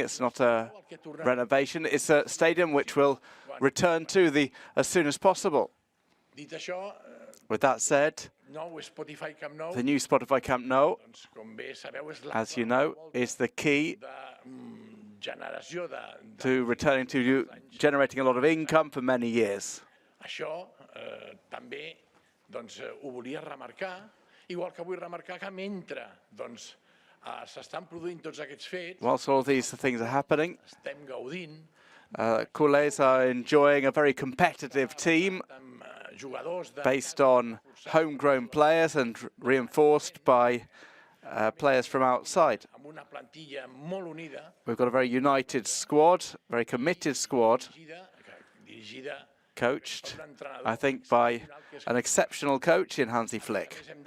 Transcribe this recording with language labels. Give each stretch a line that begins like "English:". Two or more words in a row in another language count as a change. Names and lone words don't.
English: It's not a renovation, it's a stadium which will return to as soon as possible. With that said, the new Spotify Camp Nou, as you know, is the key to returning to generating a lot of income for many years.
Catalan: Això també ho volia remarcar, igual que vull remarcar que mentre s'estan produint tots aquests fets,
English: whilst all these things are happening,
Catalan: estem gaudint,
English: culés are enjoying a very competitive team based on homegrown players and reinforced by players from outside. We've got a very united squad, very committed squad, coached, I think, by an exceptional coach in Hansi Flick.